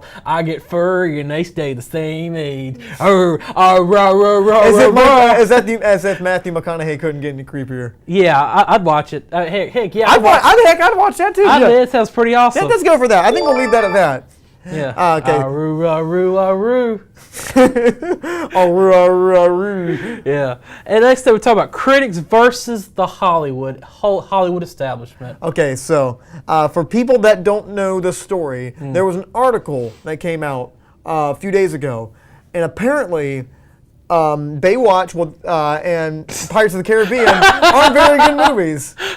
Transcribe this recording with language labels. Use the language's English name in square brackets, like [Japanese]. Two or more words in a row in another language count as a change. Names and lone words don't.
[English] I get furry and they stay the same age. As if Matthew McConaughey couldn't get any creepier. Yeah, I'd watch it. Heck yeah. I'd watch that too. That sounds pretty awesome. Yeah, let's go for that. I think we'll leave that at that. Yeah. Okay. Aroo, aroo, aroo. Aroo, aroo, aroo. Yeah. And next we're talking about critics versus the Hollywood establishment. Okay, so for people that don't know the story, there was an article that came out a few days ago, and apparently Baywatch and Pirates of the Caribbean aren't very good movies.